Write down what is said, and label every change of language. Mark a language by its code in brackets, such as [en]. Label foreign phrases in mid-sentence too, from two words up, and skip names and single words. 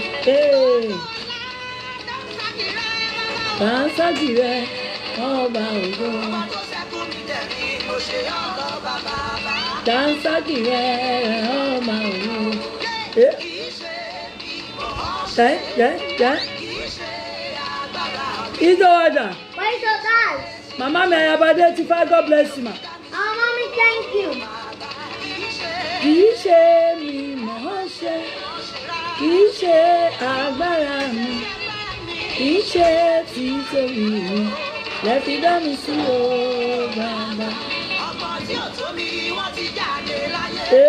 [yo] Dànsákì rẹ̀ ọba ògo. Dànsákì rẹ̀ ọba ògo. Izo Ada. [en] Why so guys? [yo] Mama mi Ayabade ti fa, [en] God bless you ma. Oh, mommy, thank you. [yo] Kìí ṣe mi mọ̀ ọ́ ṣe, kìí ṣe agbára mi, kìí ṣe títóbi mi, lẹ́fi dá mi sí o bàbá. Ọmọ tí ò tó mi wọ́n ti jáde láyé.